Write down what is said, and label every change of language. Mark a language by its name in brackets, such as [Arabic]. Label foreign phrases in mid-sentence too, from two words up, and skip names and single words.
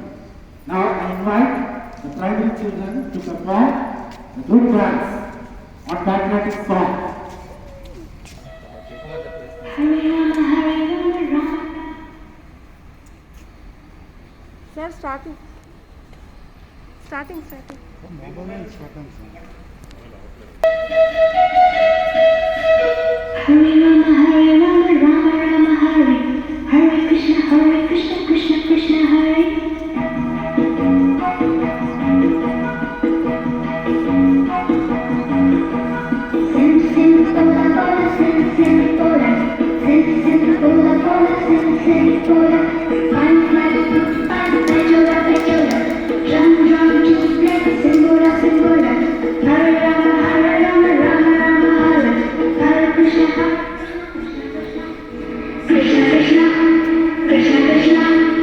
[English] Now, I invite the primary children to perform the group dance on patriotic song. Sir, starting. [Sanskrit] Hare Rama, Rama Rama Hare, Hare Krishna, Krishna Krishna Hare. Sin sin pola pola, sin sin pola, sin sin pola pola, sin sin pola. Pan pan pechola, drum drum chuplet, simbora simbora. Hare Rama, Rama Rama Hare, Hare Krishna, Krishna Krishna, Krishna Krishna.